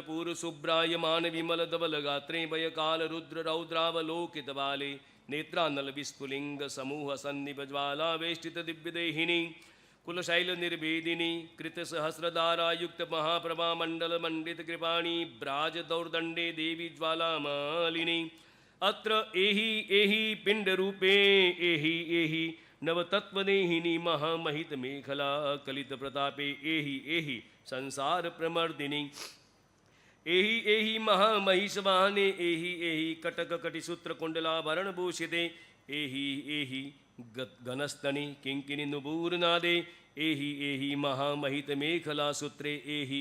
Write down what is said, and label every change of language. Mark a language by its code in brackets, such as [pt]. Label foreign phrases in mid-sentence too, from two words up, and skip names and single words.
[sa] पूर शुभ्रायमान विमल धवल गात्रे भय काल रुद्र रौद्रावलोकित बाले नेत्रानल विस्फुलिंग समूह सन्निभ ज्वाला वेष्टित दिव्य देहिनी कुलशैल निर्भेदिनी कृत सहस्रधारा युक्त महाप्रभा मंडल मंडित कृपाणी ब्राज दौर्दंडे देवी ज्वाला मालिनी अत्र एहि एहि पिंड रूपे एहि एहि नवतत्वदेहिनी महामहित मेखला कलित प्रतापे एहि एहि संसार प्रमर्दिनी एहि एहि महामहिषवाहने एहि एहि कटक कटिसूत्र कुंडलाभरण भूषिते एहि एहि घनस्तनि किंकिनी नुबूरनादे एहि एहि महामहित मेखला सूत्रे एहि